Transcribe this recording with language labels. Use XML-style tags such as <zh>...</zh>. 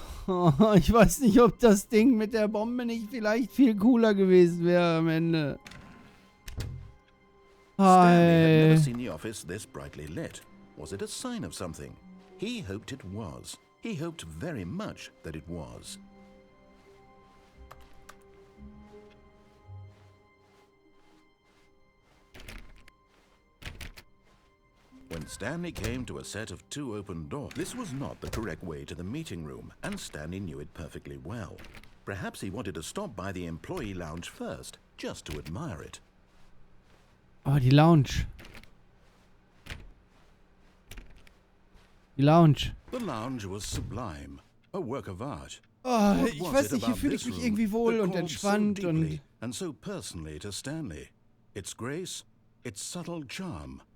<de>Oh, ich weiß nicht, ob das Ding mit der Bombe nicht vielleicht viel cooler gewesen wäre am Ende.</de> <en>Stanley had never Hi. seen the office this brightly lit. Was it a sign of something? He hoped it was. He hoped very much that it was. When Stanley came to a set of 2 open doors, this was not the correct way to the meeting room, and Stanley knew it perfectly well. Perhaps he wanted to stop by the employee lounge first, just to admire it.</en> <de>Oh, die Lounge. Die Lounge.</de> <en>The lounge was sublime, a work of art.</en> <de>Oh, ich weiß nicht, hier fühle ich mich irgendwie wohl und entspannt und...</de> <en>And so personally to Stanley. Its grace, its subtle charm.</en>